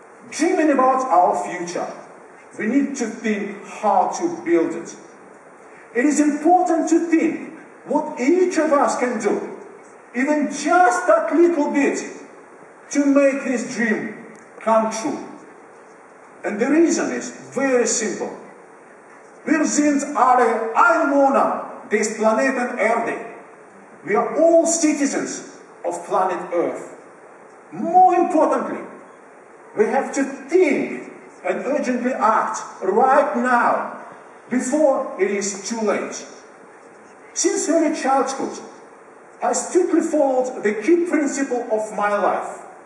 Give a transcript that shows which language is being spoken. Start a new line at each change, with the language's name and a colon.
English: Dreaming about our future, we need to think how to build it. It is important to think what each of us can do, even just that little bit, to make this dream come true. And the reason is very simple.
German: Wir sind alle Einwohner des Planeten Erde.
English: We are all citizens of planet Earth. More importantly, we have to think and urgently act right now, before it is too late. Since early childhood, I strictly followed the key principle of my life.